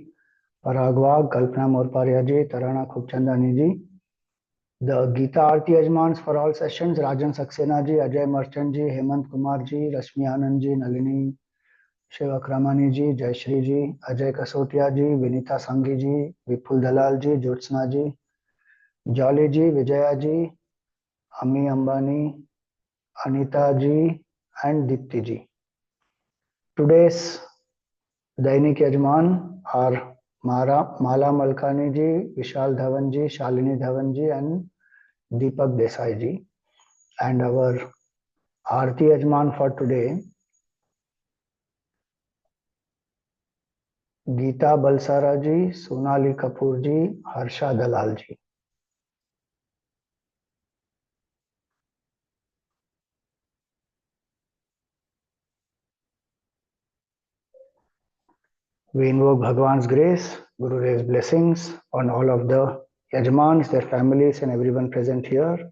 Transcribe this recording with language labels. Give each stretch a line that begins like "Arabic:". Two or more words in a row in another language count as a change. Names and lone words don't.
English: Paragwag, Kalpana Morparya ji, Tarana Khubchandani ji, the Gita Arti Yajmans for all sessions, Rajan Saxena ji, Ajay Merchant ji, Hemant Kumar ji, Rashmi Anand ji, Nalini Shivakramani ji, Jayashri ji, Ajay Kasotia ji, Vinita Sanghi ji, Vipul Dalal ji, Jyotsna ji, Jolly ji, Vijaya ji, Ami Ambani, Anita ji, and Dipti ji. Today's Dainik Yajman are Mala Malkani ji, Vishal Dhawan ji, Shalini Dhawan ji, and Deepak Desai ji. And our Aarti Yajman for today, Geeta Balsara ji, Sonali Kapoor ji, Harsha Dalal ji. We invoke Bhagwan's grace, Guru Dev's blessings on all of the Yajmans, their families, and everyone present here.